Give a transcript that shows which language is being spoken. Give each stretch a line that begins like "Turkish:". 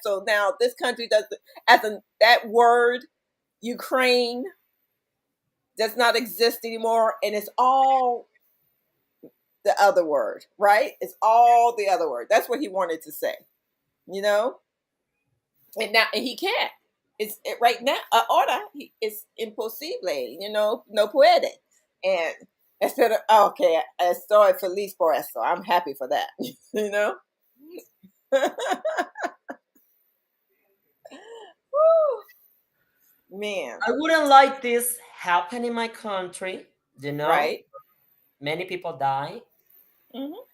English: So now this country does that word Ukraine does not exist anymore, and it's all the other word, right? It's all the other word. That's what he wanted to say, you know. And now and he can't. Right now.
Spanish: Ahora
English: it's
Spanish: imposible, no puede.
English: And instead of okay,
Spanish: estoy feliz por eso.
English: I'm happy for that, you know. Man, I wouldn't like this happen in my country, you know. right? Many people die, Hmm.